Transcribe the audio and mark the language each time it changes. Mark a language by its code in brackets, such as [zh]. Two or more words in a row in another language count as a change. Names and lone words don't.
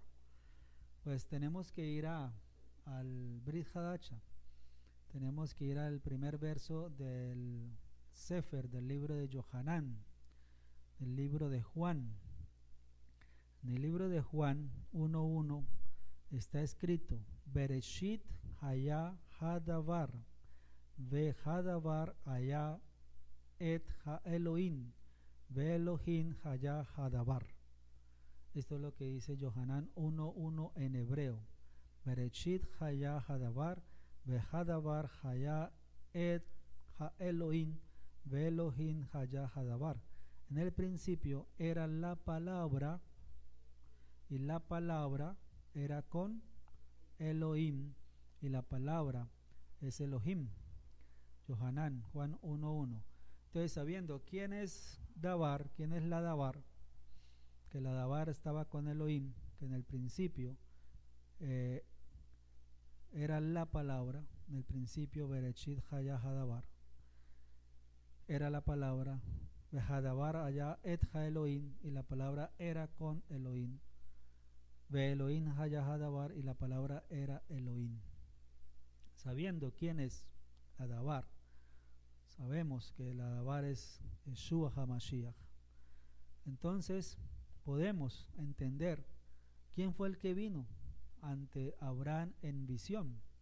[es] Pues tenemos que ir al Brit Hadacha. Tenemos que ir al primer verso del Sefer, del libro de Yohanan, del libro de Juan. En el libro de Juan 1:1 está escrito [he] בראשית היה הדבר והדבר היה את האלהים ואלהים היה הדבר. [es] Esto es lo que dice Yohanan 1:1 en hebreo. [he] בראשית היה הדבר והדבר היה את האלהים ואלהים היה הדבר. [es] En el principio era la palabra, y la palabra era con Elohim, y la palabra es Elohim. Yohanan, Juan 1:1. Entonces, sabiendo quién es Dabar, quién es la Dabar, que la Dabar estaba con Elohim, que en el principio era la palabra, en el principio [he] בראשית היה הדבר, [es] era la palabra, [he] הדבר היה את האלהים, [es] y la palabra era con Elohim. [he] ואלהים היה הדבר, [es] y la palabra era Elohim. Sabiendo quién es la Dabar, sabemos que la Dabar es Yeshua HaMashiach. Entonces podemos entender quién fue el que vino ante Abraham en visión.